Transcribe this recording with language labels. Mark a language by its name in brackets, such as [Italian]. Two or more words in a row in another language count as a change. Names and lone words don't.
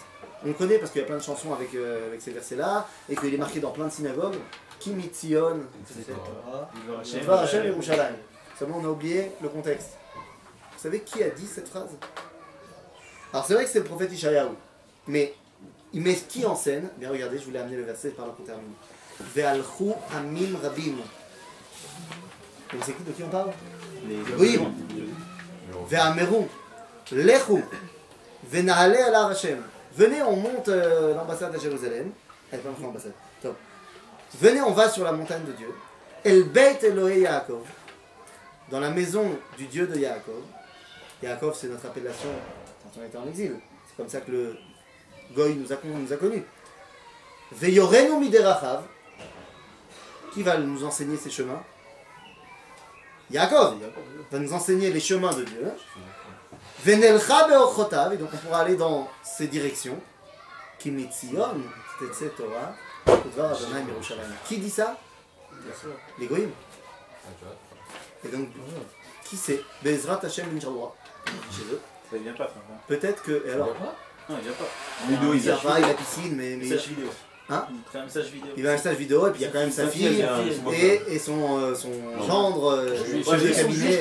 [French] On le connaît parce qu'il y a plein de chansons avec ces versets-là, et qu'il est marqué dans plein de synagogues. [Hebrew] Ki mitzion, Dvar Hashem Yerushalayim. [French] Seulement on a oublié le contexte. Vous savez qui a dit cette phrase? Alors c'est vrai que c'est le prophète Ishayahu, mais il met qui en scène? Bien regardez, je voulais amener le verset par là qu'on termine. [Hebrew] Ve'alchu amim rabim. [French] Vous savez de qui on parle? Oui. [Hebrew] Ve'ameru lechu ve'naale ala Hashem. [French] Venez, on monte l'ambassade à Jérusalem. Elle pas l'ambassade. Top. Venez, on va sur la montagne de Dieu. [Hebrew] El Beit Elohei Yaakov. [French] Dans la maison du Dieu de Yaakov. Yaakov, c'est notre appellation quand on était en exil. C'est comme ça que le Goy nous a connus. [Hebrew] Veyorenu miderachav. [French] Qui va nous enseigner ces chemins? Yaakov va nous enseigner les chemins de Dieu. [Hebrew] Venelcha be'orchotav, [French] et donc on pourra aller dans ces directions. [Hebrew] Ki mitzion tetze Torah, udvar Adonai mirushalayim. [French] Qui dit ça? Les goyim. Et donc, qui c'est? [Hebrew] Bezrat Hashem Inch'Allah. [French] Chez eux. Ça vient pas, frère. Peut-être que. Et alors, Non, il vient pas. vidéo, il vient pas, il a la piscine, mais. Message vidéo. Hein? Il fait un message vidéo. Il va à un stage vidéo, et puis il y a quand même sa fille et son gendre, chef de cabinet.